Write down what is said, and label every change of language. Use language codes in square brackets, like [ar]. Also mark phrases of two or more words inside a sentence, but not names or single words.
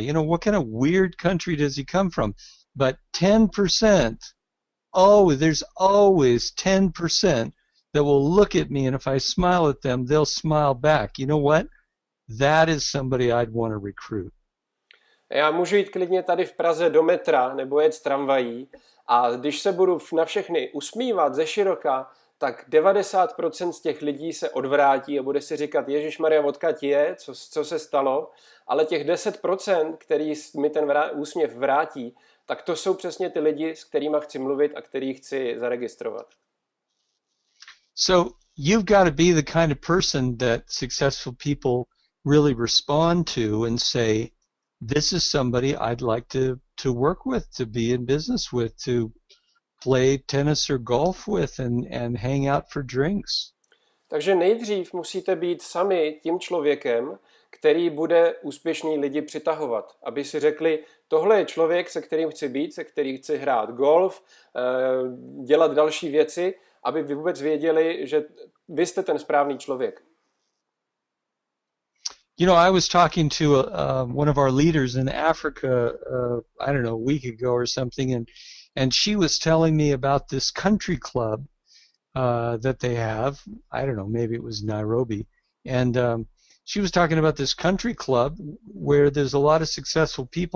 [en] You know, what kind of weird country does he come from? But 10%, oh, there's always 10% that will look at me, and if I smile at them, they'll smile back. You know what? That is somebody I'd want to recruit. [cs] Já můžu jít klidně tady v Praze do metra nebo jet s tramvají a když se budu na všechny usmívat ze široka, tak 90% z těch lidí se odvrátí a bude si říkat, Ježišmarja, odkud je, co se stalo, ale těch 10%, který mi ten úsměv vrátí, tak to jsou přesně ty lidi, s kterými chci mluvit a který chci zaregistrovat. [en] So you've got to be the kind of person that successful people really respond to and say, this is somebody I'd like to work with, to be in business with, to play tennis or golf with and hang out for drinks. [cs] Takže nejdřív musíte být sami tím člověkem, který bude úspěšní lidi přitahovat. Aby si řekli, tohle je člověk, se kterým chci být, se kterým chci hrát golf, dělat další věci, aby vy vůbec věděli, že vy jste ten správný člověk. [en] You know, I was talking to one of our leaders in Africa, I don't know, a week ago or something, and she was telling me about this country club that they have. I don't know, maybe it was Nairobi. And she was talking about this country club where there's a lot of successful people.